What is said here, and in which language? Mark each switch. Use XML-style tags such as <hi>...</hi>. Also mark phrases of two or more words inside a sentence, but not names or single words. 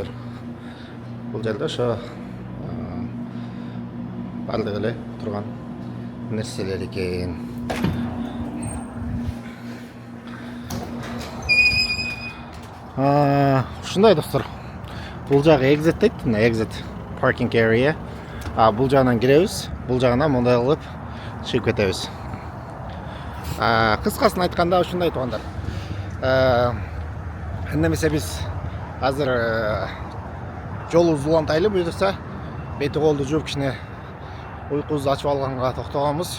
<ky>Бул жерде ошо бардыгы эле турган нерселер экен. Ушундай достор. Бул жагы exit дейт,</ky> <en>exit parking area.</en> <ky>Бул жагынан киребиз, бул жагынан мындай кылып чыгып кетебиз. Кыскасын айтканда ушундай туугандар. Эмесе биз азыр жолубуз улантайлы буюрса, бети колду жууп кичине уйкубузду ачып алганга токтогонбуз.</ky>